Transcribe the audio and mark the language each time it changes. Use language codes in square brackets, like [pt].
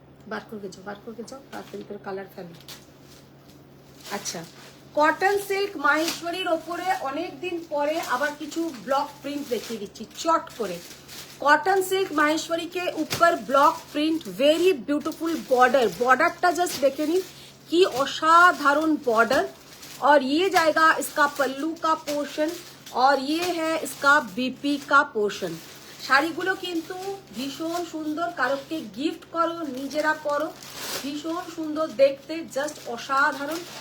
[bn] বার করে যাও তাড়াতাড়ি করে কালার ফেলো। আচ্ছা, কটন সিল্ক মাহেশ্বরীর ওপরে অনেকদিন পরে আবার কিছু ব্লক প্রিন্ট দেখিয়ে দিচ্ছি চট করে। [hi] कॉटन सिल्क माहेश्वरी के ऊपर block print, very beautiful border. [bn] बॉर्डरটা just দেখে নিন কি অসাধারণ বর্ডার। [hi] और ये जाएगा इसका पल्लू का पोर्शन और ये है इसका बीपी का पोर्शन। [bn] শাড়িগুলো কিন্তু ভীষণ সুন্দর, কারোকে গিফট করো, নিজেরা পরো, ভীষণ সুন্দর দেখতে, জাস্ট অসাধারণ।